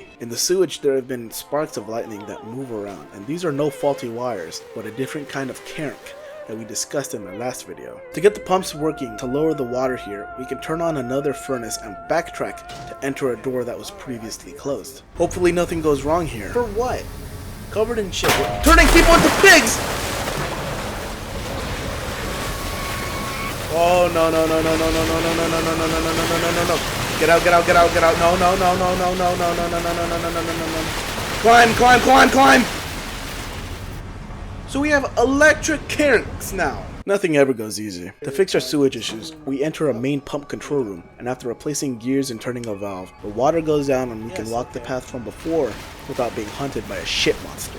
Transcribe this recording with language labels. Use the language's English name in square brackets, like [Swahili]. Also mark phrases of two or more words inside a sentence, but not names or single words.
[English] In the sewage, there have been sparks of lightning that move around, and these are no faulty wires, but a different kind of current that we discussed in the last video. To get the pumps working to lower the water here, we can turn on another furnace and backtrack to enter a door that was previously closed. Hopefully nothing goes wrong here. For what? Covered in shit. We're turning people into pigs! Oh no no no no no no no no no no no no no no no no no no. Get out, get out, get out, get out. No no no no no no no no no no no no no no no no. Climb, climb, climb, climb! So we have electric currents now. Nothing ever goes easy. To fix our sewage issues, we enter a main pump control room, and after replacing gears and turning a valve, the water goes down and we can walk the path from before without being hunted by a shit monster.